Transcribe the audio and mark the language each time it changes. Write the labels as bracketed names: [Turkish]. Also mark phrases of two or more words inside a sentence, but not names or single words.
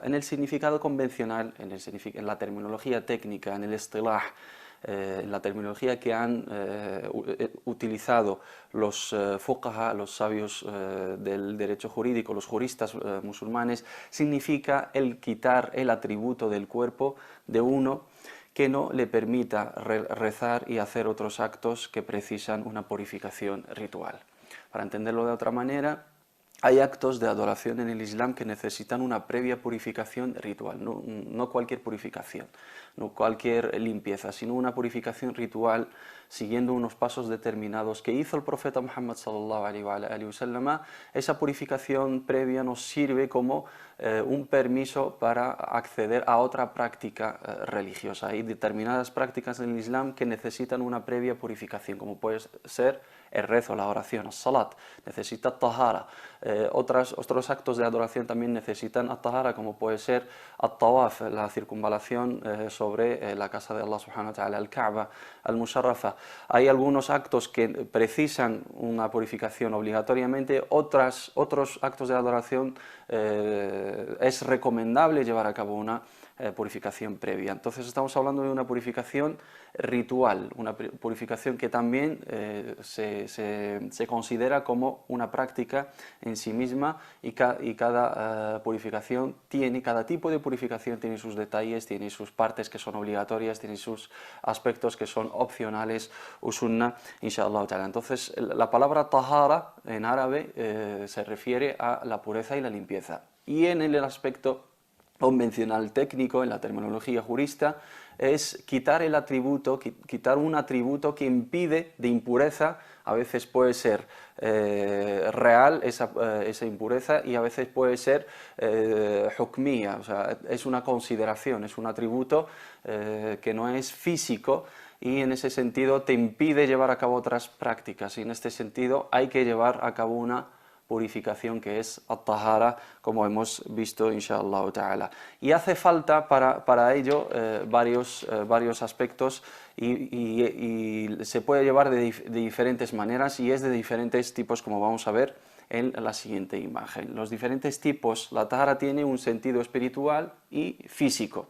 [Spanish] En el significado convencional, en la terminología técnica, en el istilah, en la terminología que han utilizado los fuqaha, los sabios del derecho jurídico, los juristas musulmanes, significa el quitar el atributo del cuerpo de uno que no le permita rezar y hacer otros actos que precisan una purificación ritual. Para entenderlo de otra manera, hay actos de adoración en el Islam que necesitan una previa purificación ritual, no cualquier purificación, no cualquier limpieza, sino una purificación ritual siguiendo unos pasos determinados que hizo el profeta Muhammad [Arabic] صلى الله عليه وسلم. [Spanish] Esa purificación previa nos sirve como un permiso para acceder a otra práctica religiosa. Hay determinadas prácticas en el Islam que necesitan una previa purificación, como puede ser el rezo, la oración, el salat, necesita tahara. Otros actos de adoración también necesitan tahara, como puede ser al-tawaf, la circunvalación sobre la casa de Allah [Arabic] سبحانه وتعالى, الكعبة المشرفة. [Spanish] Hay algunos actos que precisan una purificación obligatoriamente, otros actos de adoración es recomendable llevar a cabo una purificación previa. Entonces estamos hablando de una purificación ritual, una purificación que también se considera como una práctica en sí misma, y cada tipo de purificación tiene sus detalles, tiene sus partes que son obligatorias, tiene sus aspectos que son opcionales, usunna, [Arabic] إن شاء الله تعالى. [Spanish] Entonces la palabra tahara en árabe se refiere a la pureza y la limpieza, y en el aspecto convencional técnico, en la terminología jurista, es quitar el atributo, quitar un atributo que impide de impureza. A veces puede ser real esa impureza y a veces puede ser hukmía, o sea, es una consideración, es un atributo que no es físico y en ese sentido te impide llevar a cabo otras prácticas y en este sentido hay que llevar a cabo una purificación que es at-tahara, como hemos visto, [Arabic] إن شاء الله تعالى. [Spanish] Y hace falta para ello varios aspectos y se puede llevar de diferentes maneras y es de diferentes tipos, como vamos a ver en la siguiente imagen. Los diferentes tipos, la tahara tiene un sentido espiritual y físico.